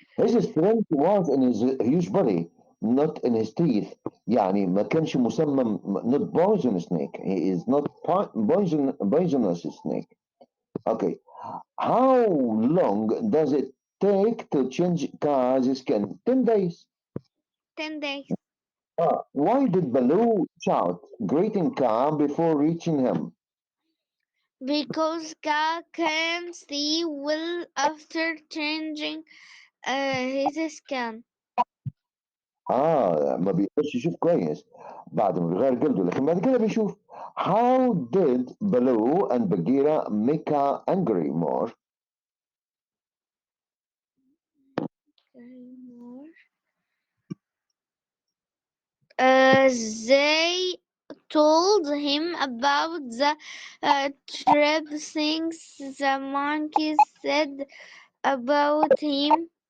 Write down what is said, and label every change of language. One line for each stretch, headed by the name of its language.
English: His strength was in his huge body, not in his teeth.
Arabic: يعني ما كانش مسمم
English: not poison snake. He is not poisonous snake. Okay. How long does it take to change Kaa's skin? 10 days. 10 days. Why did Baloo shout, greeting Kaa before reaching him? Because cow can see well after changing his skin.
Arabic: ما بيقدرش يشوف كويس بعد ما بيغير جلده لكن بعد كده بيشوف.
English: How did Baloo and Bagheera make Kaa angry more? Okay, more. They told him about the trip things the monkeys said about him.